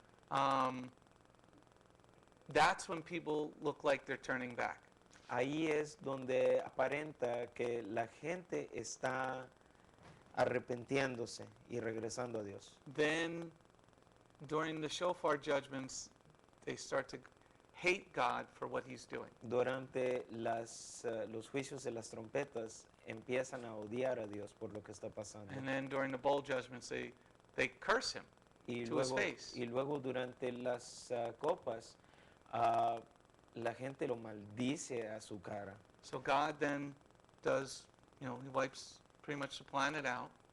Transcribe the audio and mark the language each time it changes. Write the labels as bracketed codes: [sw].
[en] copas, that's when people look like they're turning back. [es] ahí es donde aparenta que la gente está arrepintiéndose y regresando a Dios. [en] Then, during the shofar judgments, they start to hate God for what he's doing. [es] Durante los juicios de las trompetas empiezan a odiar a Dios por lo que está pasando. [en] And then during the bowl judgments, they curse him [es] Y [en] to his [es] luego, [en] face. [es] y luego durante las copas, la gente lo maldice a su cara. [en] So God then does, he wipes pretty much the planet out.